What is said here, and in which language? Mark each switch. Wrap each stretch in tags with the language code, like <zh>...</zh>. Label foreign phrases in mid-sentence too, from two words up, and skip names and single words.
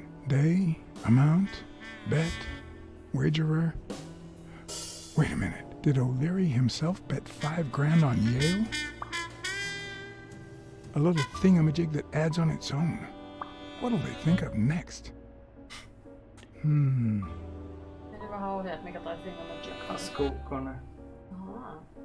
<en>Day, amount, bet, wagerer. Wait a minute. Did O'Leary himself bet $5 grand on Yale? A little thingamajig that adds on its own. What'll they think of next?</en> <fi>Eli vähän ohjeet, mikä toi thingamajig on. Laskukkone. Ahaa.</fi>